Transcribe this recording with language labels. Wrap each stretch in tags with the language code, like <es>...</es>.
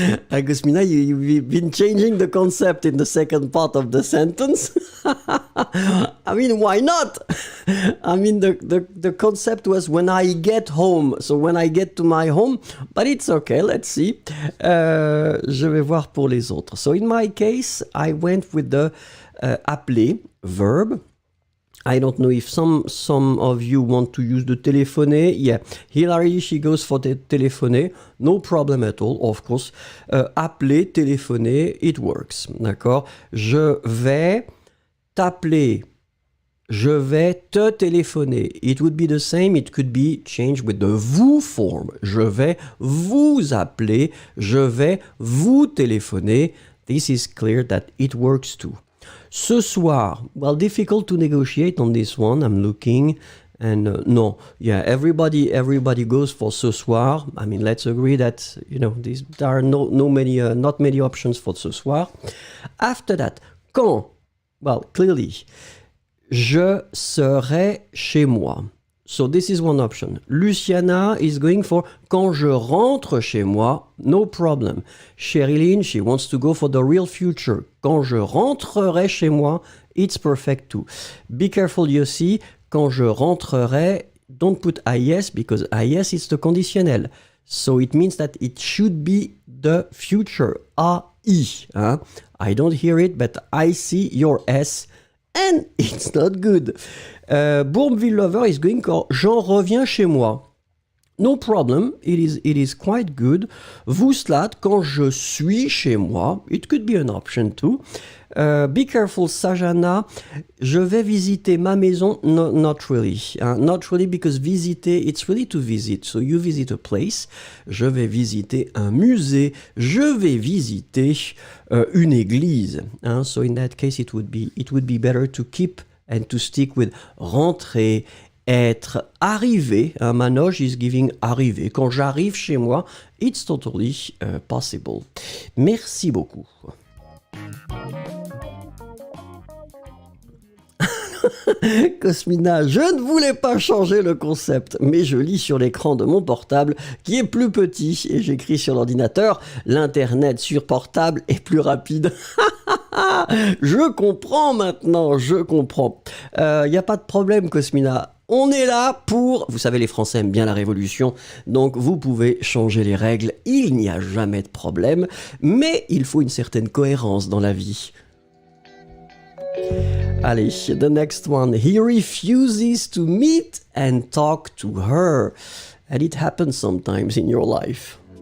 <en>Cosmina, you've been changing the concept in the second part of the sentence. I mean, why not? I mean, the concept was when I get home. So when I get to my home, but it's okay, let's see.</en> <fr>Je vais voir pour les autres.</fr> <en>So in my case, I went with the appeler verb. I don't know if some of you want to use the téléphoner. Yeah, Hilary, she goes for the téléphoner. No problem at all, of course. Appeler, téléphoner, it works.</en> <fr>D'accord? Je vais t'appeler. Je vais te téléphoner.</fr> <en>It would be the same. It could be changed with the vous form.</en> <fr>Je vais vous appeler. Je vais vous téléphoner.</fr> <en>This is clear that it works too. Ce soir, well, difficult to negotiate on this one. I'm looking, and no, yeah, everybody goes for ce soir. I mean, let's agree that there are not many options for ce soir. After that, quand?</en> <fr>Well, clearly, je serai chez moi.</fr> <en>So this is one option. Luciana is going for</en> <fr>quand je rentre chez moi,</fr> <en>no problem. Sherilyn, she wants to go for the real future.</en> <fr>Quand je rentrerai chez moi,</fr> <en>it's perfect too. Be careful, Yossi.</en> <fr>Quand je rentrerai,</fr> <en>don't put IS because IS is the conditionnel. So it means that it should be the future. AI. I don't hear it, but I see your S. And it's not good. Bourmeville Lover is going</en> <fr>j'en reviens chez moi.</fr> <en>No problem, it is quite good. Vouslat,</en> <fr>quand je suis chez moi,</fr> <en>it could be an option too. Be careful, Sajana,</en> <fr>je vais visiter ma maison.</fr> <en>No, not really. Not really because visiter, it's really to visit. So you visit a place.</en> <fr>Je vais visiter un musée. Je vais visiter une église.</fr> <en>So in that case, it would be better to keep and to stick with rentrer, être, arriver. Manoj is giving arriver.</en> <fr>Quand j'arrive chez moi,</fr> <en>it's totally possible.</en> <fr>Merci beaucoup. Cosmina, je ne voulais pas changer le concept, mais je lis sur l'écran de mon portable qui est plus petit et j'écris sur l'ordinateur. L'internet sur portable est plus rapide. Je comprends maintenant, je comprends. Y a pas de problème, Cosmina. On est là pour... Vous savez, les Français aiment bien la révolution, donc vous pouvez changer les règles. Il n'y a jamais de problème, mais il faut une certaine cohérence dans la vie.</fr> <en>Allez, the next one. He refuses to meet and talk to her. And it happens sometimes in your life.</en>